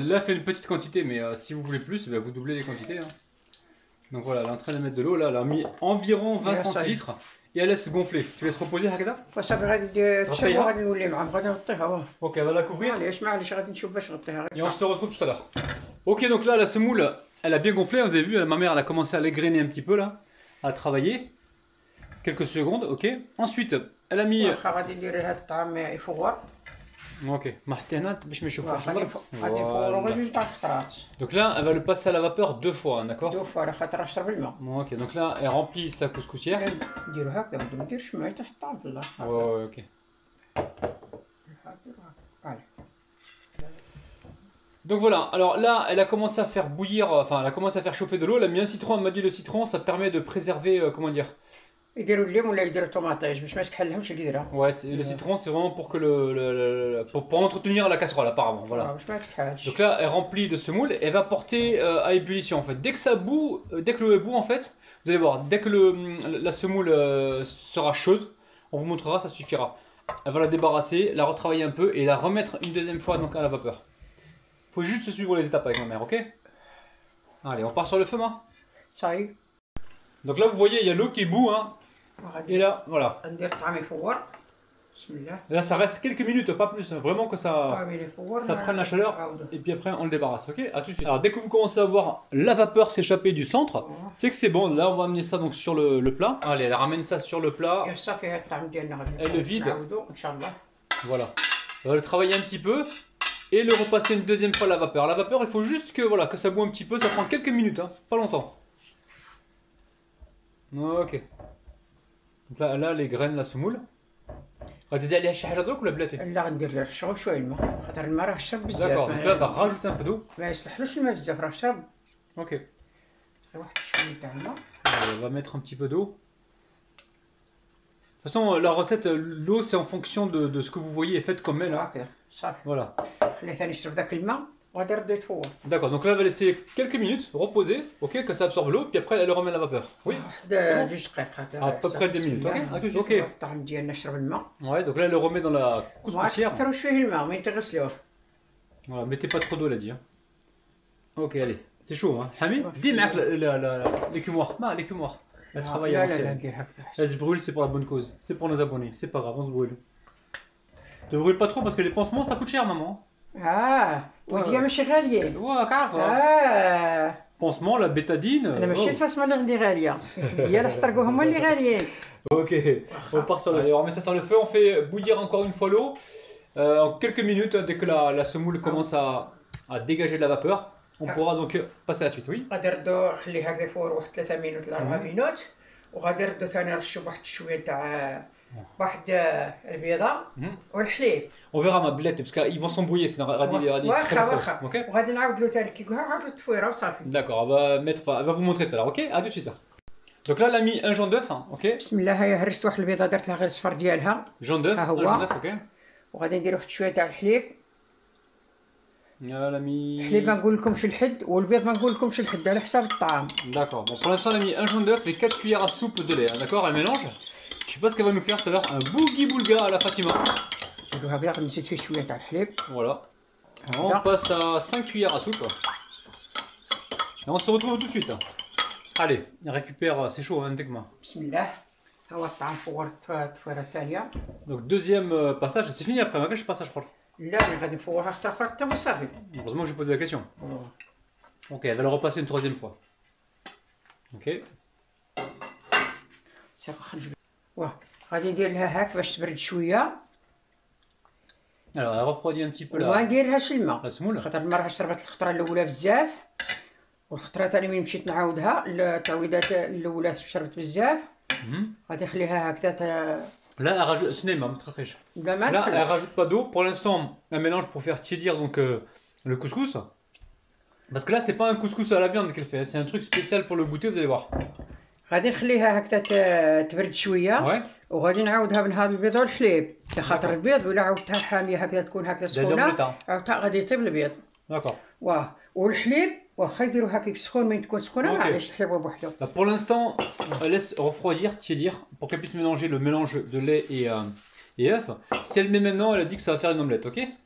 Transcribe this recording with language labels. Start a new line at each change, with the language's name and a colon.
French: Là, fait une petite quantité, mais si vous voulez plus, vous doublez les quantités. Donc voilà, elle est en train de mettre de l'eau. Là, elle a mis environ 20 centilitres et elle laisse gonfler. Tu laisses reposer, Hakada.
Arabic: وصافي غادي تشوف غادي نولي معاهم غادي نغطيها.
French: Ok, elle va la couvrir.
Arabic: معليش غادي نشوف باش نغطيها.
French: Et on se retrouve tout à l'heure. Ok, donc là, la semoule, elle a bien gonflé. Vous avez vu, ma mère, elle a commencé à l'égrener un petit peu là, à travailler. Quelques secondes, ok. Ensuite, elle a mis.
Arabic: غادي ندير هذا الطعام يفور. Ok, باش ما يشوفوش غادي يفور جوج تاع الخطرات.
French: Donc là, elle va le passer à la vapeur 2 fois, d'accord.
Arabic: دو فوا على خاطر اشرب الماء.
French: Ok, donc là, elle remplit sa couscoussière.
Arabic: نديرو هكذا ما نديرش ماء تحت الطعام بالله.
French: Ouais, ok. Donc voilà, alors là, elle a commencé à faire bouillir, enfin, elle a commencé à faire chauffer de l'eau. Elle a mis un citron, elle m'a dit le citron, ça permet de préserver, comment dire.
Arabic: يديروا الليم ولا يديروا طوماطيش باش ما تكحلهمش القدره.
French: Ouais, le citron, c'est vraiment pour que pour entretenir la casserole, apparemment. Voilà.
Arabic: باش ما تكحلش.
French: Donc là, elle remplit de semoule et elle va porter à ébullition en fait. Dès que ça bout, dès que l'eau est bout en fait, vous allez voir, dès que la semoule sera chaude, on vous montrera, ça suffira. Elle va la débarrasser, la retravailler un peu et la remettre une deuxième fois donc à la vapeur. Faut juste suivre les étapes avec ma mère, ok? Allez, on part sur le feu, ma. Ça y est. Donc là, vous voyez, il y a l'eau qui bout, hein. Et là, voilà.
Arabic: ندير الطعام يفور. بسم الله.
French: Et là, ça reste quelques minutes, pas plus. Vraiment que ça prenne la chaleur. Et puis après, on le débarrasse, ok? À tout de suite. Alors, dès que vous commencez à voir la vapeur s'échapper du centre, c'est que c'est bon. Là, on va amener ça donc sur le plat. Allez, elle ramène ça sur le plat. Elle le vide. Voilà. On va le travailler un petit peu et le repasser une deuxième fois à la vapeur. La vapeur, il faut juste que voilà que ça boue un petit peu. Ça prend quelques minutes, hein, pas longtemps. Ok. Donc là, les graines, la semoule.
Arabic: غادي تدير عليها شي حاجه درك ولا بلاتي؟ لا غندير لها شرب شويه الماء خاطر الماء راه شرب بزاف.
French: D'accord, donc là, va rajouter un peu d'eau.
Arabic: ما يصلحلوش الماء بزاف راه شرب.
French: Ok.
Arabic: واحد شويه تاع الماء.
French: On va mettre un petit peu d'eau. De toute façon, la recette, l'eau, c'est en fonction de ce que vous voyez et faites comme elle.
Arabic: هكذا صافي.
French: Voilà.
Arabic: خليه ثاني يشرب ذاك الماء وغادي يرد يتفور.
French: D'accord, donc là, on va laisser quelques minutes reposer, ok, que ça absorbe l'eau, puis après, elle remet la vapeur. Oui.
Arabic: واحد جوج دقائق هكذا.
French: À peu près 2 minutes, ok. Ok.
Arabic: الطعام ديالنا شرب الماء.
French: Ouais, donc là, elle le remet dans la couscoussière.
Arabic: ما تكثروش فيه الماء ما يتغسلوه.
French: Voilà, mettez pas trop d'eau, elle a dit. Hein. Ok, allez. C'est chaud, hein. Hami, dis معك l'écumoire. Ma, l'écumoire. Elle travaille à l'ancienne. Elle se brûle, c'est pour la bonne cause. C'est pour nos abonnés. C'est pas grave, on se brûle. Te brûle pas trop parce que les pansements, ça coûte cher, maman.
Arabic: وديا ماشي غاليين.
French: كعرفة. Pansement, la bétadine.
Arabic: انا ماشي الفاسمه اللي غندي غاليه. ديال احترقوا هما اللي غاليين.
French: Ok, on part sur on remet ça sur le feu, on fait bouillir encore une fois l'eau. En quelques minutes, dès que la semoule commence à dégager de la vapeur, on pourra donc passer à la suite, oui.
Arabic: غادي نردو نخليه هكذا يفور واحد 3 مينوت ل 4 مينوت وغادي نردو ثاني نرشو واحد شويه تاع واحد البيضه والحليب.
French: On verra ma billette parce qu'ils vont s'embrouiller, c'est
Arabic: واخا وغادي نعاود له ثاني كي يقولها عاود التفويره وصافي.
French: D'accord, elle va vous montrer tout à l'heure, ok? À tout de suite. Donc là, elle a mis un jaune d'œuf, hein, ok?
Arabic: بسم الله. هيا هرست واحد البيضه درت لها غير الصفر ديالها.
French: Jaune d'œuf, un jaune d'œuf, ok?
Arabic: وغادي نديرو واحد شويه تاع الحليب. يا l'ami. الحليب ما نقول لكمش الحد والبيض ما نقول لكمش الحد على حساب الطعام.
French: D'accord. Bon, pour l'instant, on a mis un jaune d'œuf et 4 cuillères à soupe de lait. D'accord, elle mélange. Je sais pas ce qu'elle va nous faire tout à l'heure. Un boogie boulga à la Fatima.
Arabic: نديروها كدا نزيد فيه شويه تاع الحليب.
French: Voilà. On passe à 5 cuillères à soupe. Et on se retrouve tout de suite. Allez, récupère. C'est chaud, hein, Tegma.
Arabic: بسم الله. ها هو الطعام فورت التفويره الثانيه.
French: Donc, deuxième passage. C'est fini après, ma je passe, je crois.
Arabic: لا ملي غادي نفورها حتى اخر حتى هو صافي.
French: Heureusement que j'ai posé la question. Ok, elle va le repasser une troisième fois. Ok.
Arabic: صافي خرج. واه غادي ندير لها هاك باش تبرد شويه.
French: Alors, elle refroidit un petit peu là.
Arabic: ونديرها شي الماء.
French: La semoule.
Arabic: خاطر المرة شربت الخطره الاولى بزاف. والخطره ثاني ملي مشيت نعاودها التعويضات الاولى شربت بزاف. غادي نخليها هكذا.
French: Là, elle rajoute. Ce n'est pas très riche. Là, elle rajoute pas d'eau. Pour l'instant, un mélange pour faire tiédir donc le couscous. Parce que là, c'est pas un couscous à la viande qu'elle fait. C'est un truc spécial pour le goûter, vous allez voir.
Arabic: غادي نخليها هكذا تبرد شويه. وغادي نعاودها من هذا البيض والحليب. خاطر البيض ولا عاودتها حاميه هكذا تكون هكذا سخونه. عاودتها غادي يطيب البيض.
French: D'accord.
Arabic: واه والحليب واخا يديروا هكاك سخون من تكون سخونه معليش الحليب بوحدو.
French: Pour l'instant, elle laisse refroidir, tiédir, pour qu'elle puisse mélanger le mélange de lait et œuf. Si elle met maintenant, elle a dit que ça va faire une omelette, ok?